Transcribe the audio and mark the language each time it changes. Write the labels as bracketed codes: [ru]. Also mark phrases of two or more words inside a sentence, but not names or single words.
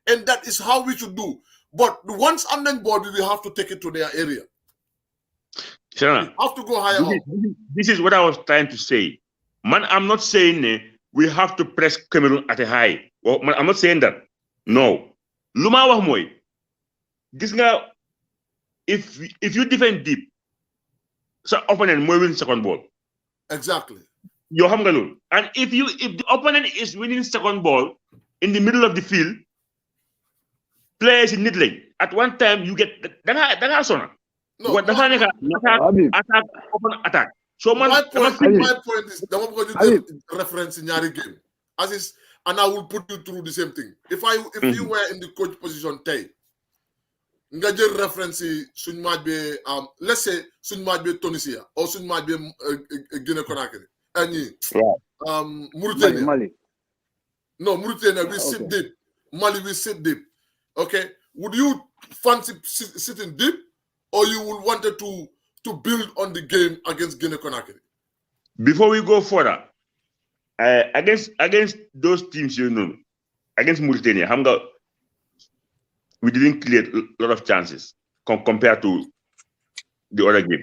[en] And that is how we should do. But once I'm on board, we have to take it to their area. Sir, We have to go higher up. this is what I was trying to say. Man, I'm not saying we have to press Cameroon at a high. Well, man, I'm not saying that. No. [wo] Luma wax moy. Gis nga [en] if you defend deep, so opponent moy win second ball. Exactly. [wo] Yo xam nga lol. [en] And if the opponent is winning second ball in the middle of the field, players in mid lane, at one time you get [wo] danga sona. [en] No, What dafa nek attack open attack. So man, my point is [wo] dama bëgg a [en] reference in ñaari game. As is, and I will put you through the same thing. If you were in the coach position [wo] tey, nga jël reference yi suñ match bi [en] let's say [wo] suñ match bi [en] Tunisia or [wo] suñ match bi [en] Guinea Conakry. Mauritania. Mali. No, Mauritania, we sit deep. Mali, we sit deep. Okay? Would you fancy sitting deep, or you would wanted to build on the game against Guinea Conakry? Before we go further, against those teams, against Mauritania, we didn't create a lot of chances compared to the other game.